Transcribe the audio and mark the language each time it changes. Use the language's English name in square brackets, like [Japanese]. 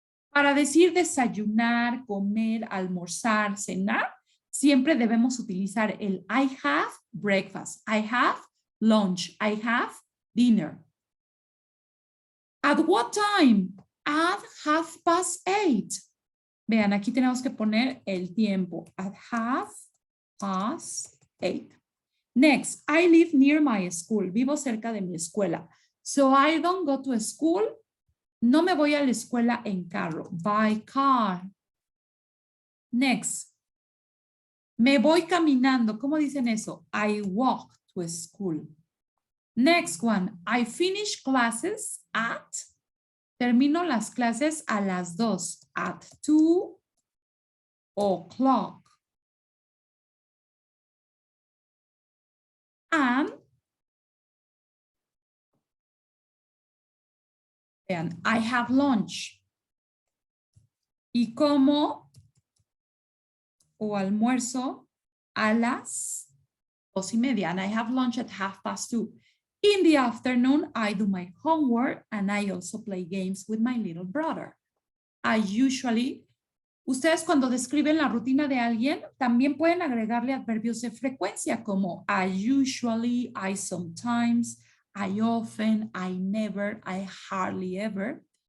[Spanish] Para decir desayunar, comer, almorzar, cenar, siempre debemos utilizar el [English] I have breakfast. I have lunch. I have dinner. At what time? At 8:30. [Spanish] Vean, aquí tenemos que poner el tiempo. [English] At 8:30. Next, I live near my school. [Spanish] Vivo cerca de mi escuela. [English] So I don't go to school. [Spanish] No me voy a la escuela en carro. [English] By car. Next, [Spanish] me voy caminando. ¿Cómo dicen eso? [English] I walk to school. Next one, I finish classes at. [Spanish] Termino las clases a las 2. [English] At 2 o'clock. And I have lunch. [Spanish] Y como o almuerzo a las 2:30. [English] And I have lunch at 2:30. In the afternoon, I do my homework and I also play games with my little brother. I usually, ustedes cuando describen la rutina de alguien, también pueden agregarle adverbios de frecuencia como I usually, I sometimes, I often, I never, I hardly ever.